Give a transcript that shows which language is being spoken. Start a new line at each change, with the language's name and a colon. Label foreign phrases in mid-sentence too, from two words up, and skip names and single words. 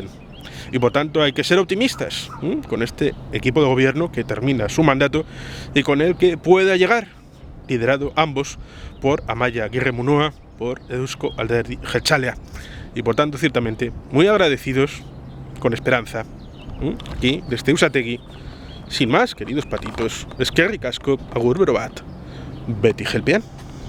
Spanish: Y por tanto hay que ser optimistas con este equipo de gobierno que termina su mandato y con el que pueda llegar, liderado ambos por Amaia Aguirre Munó, por Euzko Alderdi Jeltzalea. Y por tanto, ciertamente, muy agradecidos, con esperanza, aquí desde Usategui. Sin más, queridos patitos,
Basque: eskerrik asko, agur bero bat, beti jelpean.